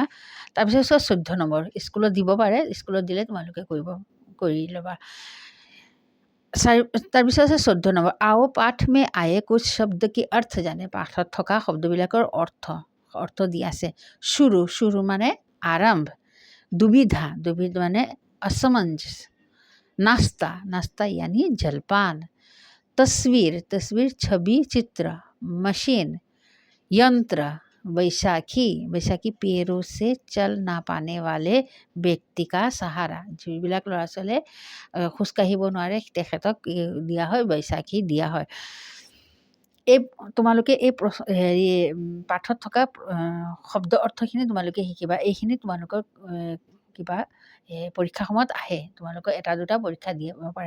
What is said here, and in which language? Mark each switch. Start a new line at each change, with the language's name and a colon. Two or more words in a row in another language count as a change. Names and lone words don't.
Assamese: তাৰপিছত 14 নম্বৰ, স্কুলত দিব পাৰে, স্কুলত দিলে তোমালোকে কৰি ল'বা। তাৰপিছত আছে 14 নম্বৰ,
Hindi: आओ पाठ में आए कुछ शब्द के अर्थ जानें।
Assamese: পাঠত থকা শব্দবিলাকৰ অৰ্থ দিয়া আছে। শুৰু মানে আৰম্ভ, দুবিধা মানে
Hindi: असमंजस, नाश्ता यानी जलपान, तस्वीर छवि चित्र, मशीन यंत्र, बैसाखी पैरों से चल ना पाने वाले व्यक्ति का सहारा।
Assamese: যিবিলাক ল'ৰা ছোৱালীয়ে খোজকাঢ়িব নোৱাৰে তেখেতক দিয়া হয় বৈশাখী দিয়া হয়। তোমালোকে এই হেৰি পাঠত থকা শব্দ অৰ্থখিনি তোমালোকে শিকিবা। এইখিনি তোমালোকৰ কিবা পৰীক্ষা সময়ত আহে, তোমালোকৰ এটা দুটা পৰীক্ষা দিব পাৰে।